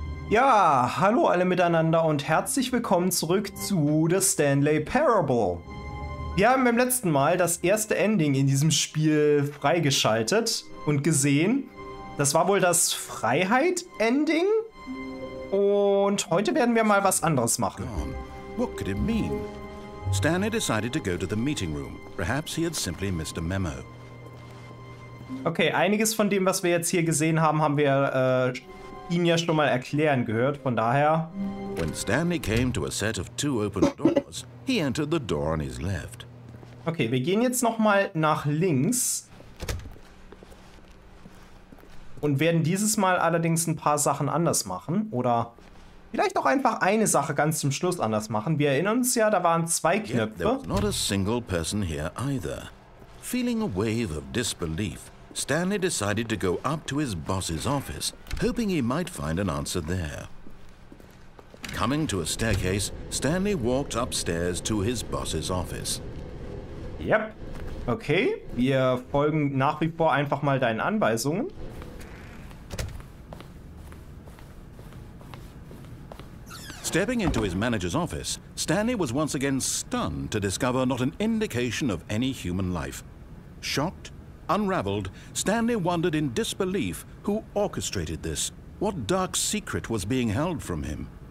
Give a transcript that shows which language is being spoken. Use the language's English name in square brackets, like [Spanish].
[German] Ja, hallo alle miteinander und herzlich willkommen zurück zu The Stanley Parable. Wir haben beim letzten Mal das erste Ending in diesem Spiel freigeschaltet und gesehen. Das war wohl das Freiheit-Ending. Und heute werden wir mal was anderes machen. [English] What could it mean? Stanley decided to go to the meeting room. Perhaps he had simply missed a memo. [German] Okay, einiges von dem, was wir jetzt hier gesehen haben, haben wir ihn ja schon mal erklären gehört. Von daher... [English] When Stanley came to a set of 2 open doors, he entered the door on his left. [German] Okay, wir gehen jetzt nochmal nach links. Und werden dieses Mal allerdings ein paar Sachen anders machen. Oder vielleicht auch einfach eine Sache ganz zum Schluss anders machen. Wir erinnern uns ja, da waren 2 Knöpfe. [English] There was not a single person here either. Feeling a wave of disbelief, Stanley decided to go up to his boss's office, hoping he might find an answer there. Coming to a staircase, Stanley walked upstairs to his boss's office. Yep. [German] Okay, wir folgen nach wie vor einfach mal deinen Anweisungen. [English] Stepping into his manager's office, Stanley was once again stunned to discover not an indication of any human life. Shocked, unraveled, Stanley wondered in disbelief who orchestrated this, what dark secret was being held from him.